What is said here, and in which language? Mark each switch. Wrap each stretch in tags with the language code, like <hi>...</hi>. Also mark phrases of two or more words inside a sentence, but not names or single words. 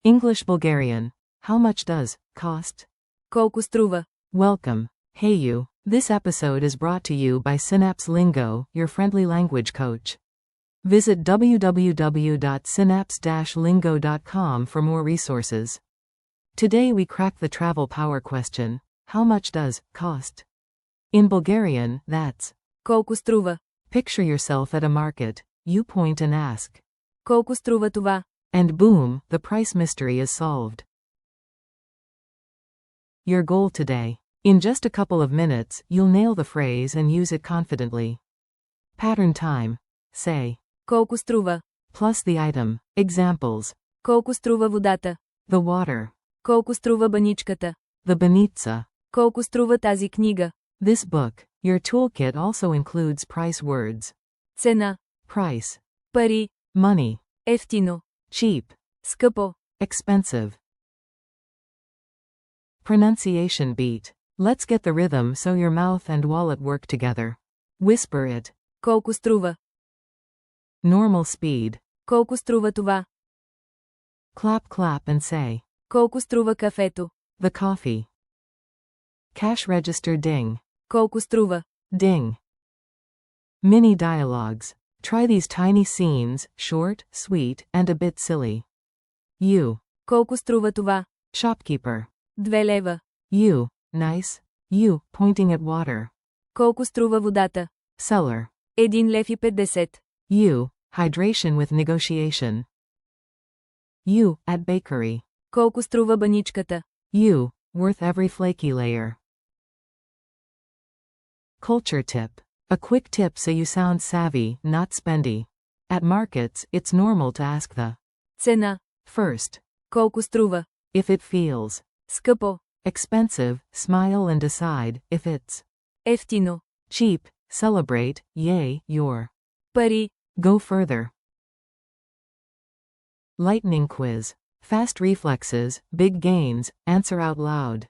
<en>English Bulgarian. How much does cost?</en> <bg>Колко струва?</bg> <en>Welcome. Hey you. This episode is brought to you by Synapse Lingo, your friendly language coach. Visit www.synapse-lingo.com for more resources. Today we crack the travel power question. How much does cost? In Bulgarian, that's</en> <bg>Колко струва?</bg> <en>picture yourself at a market. You point and ask.</en> <bg>Колко струва това?</bg> <en>And boom, the price mystery is solved. Your goal today. In just a couple of minutes, you'll nail the phrase and use it confidently. Pattern time. Say.</en> <bg>Колко струва?</bg> <en>Plus the item. Examples.</en> <bg>Колко струва водата?</bg> <en>The water.</en> <bg>Колко струва баничката?</bg> <en>The banitsa.</en> <bg>Колко струва тази книга?</bg> <en>This book. Your toolkit also includes price words. Цена. Price. Пари. Money. Ефтино. Cheap. Скъпо. Expensive. Pronunciation beat. Let's get the rhythm so your mouth and wallet work together. Whisper it.</en> <bg>Колко струва?</bg> <en>Normal speed.</en> <bg>Колко струва това?</bg> <en>Clap clap and say.</en> <bg>Колко струва кафето?</bg> <en>The coffee. Cash register ding.</en> <bg>Колко струва?</bg> <en>Ding. Mini dialogues. Try these tiny scenes, short, sweet, and a bit silly. You.</en> <bg>Колко струва това?</bg> <en>Shopkeeper. 2 лева. You. Nice. You, pointing at water.</en> <bg>Колко струва водата?</bg> <en>Seller.</en> <bg>1 лев и 50.</bg> <en>You. Hydration with negotiation. You, at bakery.</en> <bg>Колко струва баничката?</bg> <en>You. Worth every flaky layer. Culture tip. A quick tip so you sound savvy, not spendy. At markets, it's normal to ask the Цена. first.</en> <bg>Колко струва?</bg> <en>If it feels Скъпо. expensive, smile and decide. If it's Ефтино. cheap, celebrate. Yay, your Пари. go further. Lightning quiz. Fast reflexes, big gains, answer out loud.</en>